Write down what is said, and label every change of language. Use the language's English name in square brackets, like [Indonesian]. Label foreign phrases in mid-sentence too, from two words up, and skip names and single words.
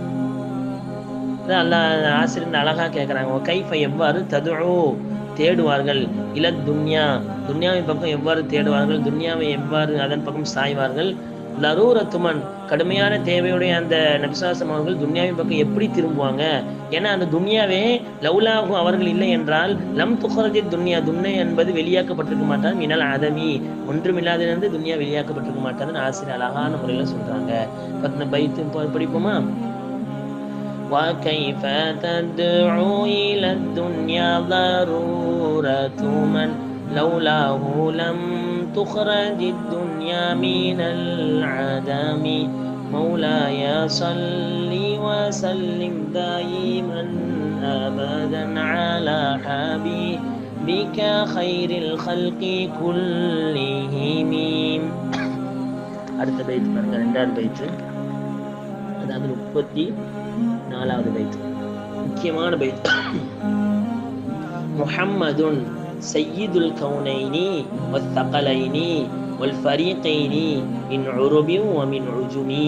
[Tamil] அல்லாஹ் ஆசிரியர் அழகா கேட்குறாங்க, கைஃப எவ்வாறு ததுஉ தேடுவார்கள், [Arabic] إلى الدنيا [Tamil] துன்யாவின் பக்கம் எவ்வாறு தேடுவார்கள், துன்யாவை எவ்வாறு அதன் பக்கம் சாய்வார்கள், [Arabic] ضرورة من [Tamil] கடுமையான தேவையுடைய அந்த நபிஸாசம் அவர்கள் துன்யாவின் பக்கம் எப்படி திரும்புவாங்க? ஏன்னா அந்த துன்யாவே லவ்லாகும் அவர்கள் இல்லை என்றால் [Arabic] لم تخرج الدنيا, [Tamil] துன்யா என்பது வெளியாக்கப்பட்டிருக்க மாட்டாது, [Arabic] من العدم [Tamil] ஒன்றுமில்லாதிலிருந்து துன்யா வெளியாக்கப்பட்டிருக்க மாட்டாதுன்னு ஆசிரியர் அழகான முறையில் சொல்றாங்க. பத்ன பைத்து படிப்போமா? [Arabic] وكيف تدعو إلى الدنيا ضرورة من لولاه لم تخرج الدنيا من العدم مولاي صل وسلم دائما أبدا على حبيبك خير الخلق كلهم. [Tamil] அடுத்த பைத் பாருங்க, ரெண்டாவது பைத்து, அதாவது 34வது பைத், முக்கியமான பைத். [Arabic] محمد سيد الكونين والثقلين والفريقين من عرب ومن عجم.